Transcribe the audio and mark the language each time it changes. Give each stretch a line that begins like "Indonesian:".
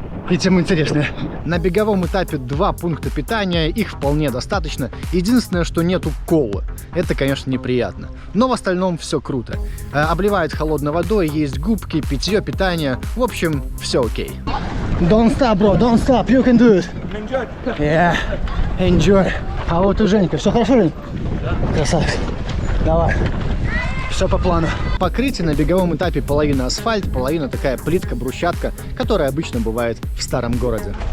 Russian: И тем интереснее. На беговом этапе 2 пункта питания, их вполне достаточно. Единственное, что нету колы. Это, конечно, неприятно. Но в остальном все круто. Обливают холодной водой, есть губки, питье, питание. В общем, все окей.
English: Don't stop, bro, don't stop, you can do it. Yeah, enjoy.
Russian: А вот у Женька, все хорошо, Жень? Красавец. Давай. Все по плану. Покрытие на беговом этапе половина асфальт, половина такая плитка, брусчатка, которая обычно бывает в старом городе.